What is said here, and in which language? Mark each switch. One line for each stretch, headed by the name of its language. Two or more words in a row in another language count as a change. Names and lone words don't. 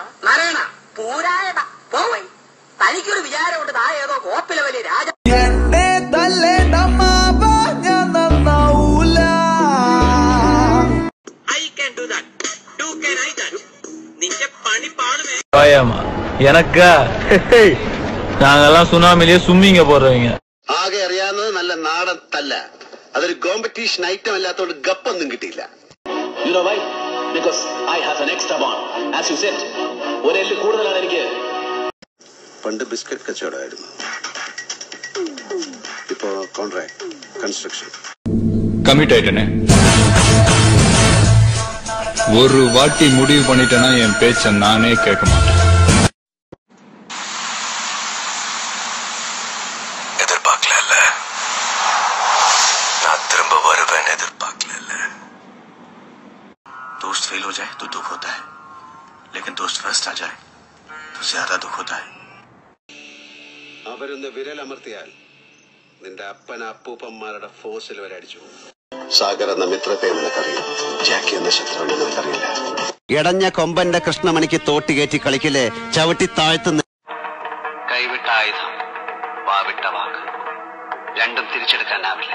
Malayalam: നാരായണ പൂരായണ പോവൈ. തനിക്കൊരു വിചാരമുണ്ട് താ ഏതോ കോപ്പിലെ വലിയ രാജ. നിന്റെ പണി പാടുമേ
Tamil: எனக்கா நாங்கெல்லாம் சுனாமிலேயே சும்மிங்க போடுறவங்க.
Malayalam: ആകെ അറിയാവുന്നത് നല്ല നാടൻ തല്ല. അതൊരു
English: competition item
Malayalam: അല്ലാത്തോണ്ട് ഗപ്പൊന്നും കിട്ടിയില്ല.
English: You know why? Because I have an extra bond. As you said,
Malayalam: ഒരു എല്ല് കൂടുതലാണ് എനിക്ക്. പണ്ട് ബിസ്ക്കറ്റ് കച്ചവടമായിരുന്നു, ഇപ്പോ
English: contract construction.
Tamil: கமிட் ஆயிட்டனே. ஒரு வாட்டி முடிவு பண்ணிட்டேன்னா என் பேச்ச நானே கேட்க மாட்டேன். எதிர்பார்க்கல, நான் திரும்ப வருவேன். எதிர்பார்க்கல.
Hindi: दोस्त
English: fail
Hindi: जाए तो दुख होता है, लेकिन दोस्त
English: first
Hindi: जाए तो ज्यादा दुख होता है.
Malayalam: അവരൊന്ന് വിരലമർത്തിയാൽ നിന്റെ അപ്പൻ അപ്പൂപ്പന്മാരുടെ ഫോസിൽ വരെ അടിച്ചു. സാഗർ എന്ന മിത്രത്തെ നിനക്കറിയാം, ജാക്കി എന്ന ശത്രുവിനെ നിനക്കറിയില്ല. ഇടഞ്ഞ കൊമ്പന്റെ കൃഷ്ണമണിക്ക് തോട്ടി കയറ്റി കളിക്കില്ലേ, ചവിട്ടി താഴ്ത്തുന്ന. കൈവിട്ട ആയുധം, വാവിട്ട വാക്ക്, രണ്ടും തിരിച്ചെടുക്കാനാവില്ല.